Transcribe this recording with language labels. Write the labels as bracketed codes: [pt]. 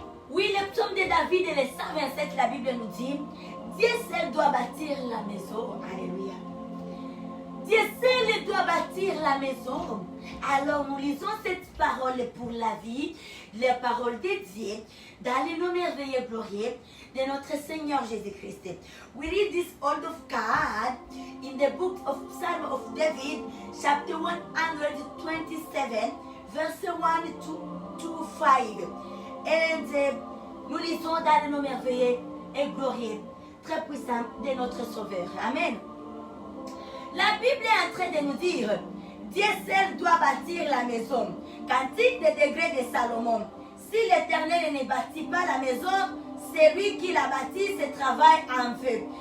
[fr] Oui, le Psaume de David est le 127, la Bible nous dit, Dieu seul doit bâtir la maison. Alléluia. Dieu seul doit bâtir la maison. Alors nous lisons cette parole pour la vie, les paroles de Dieu, dans le nom merveilleux et glorieux de notre Seigneur Jésus-Christ. [en] We read this word of God in the book of Psalm of David, chapter 127, verse 1 to 5. [fr] Et nous lisons dans le nom merveilleux et glorieux, très puissant de notre Sauveur. Amen. La Bible est en train de nous dire, Dieu seul doit bâtir la maison. Cantique des degrés de Salomon. Si l'Éternel ne bâtit pas la maison, celui qui la bâtit se travaille en vain.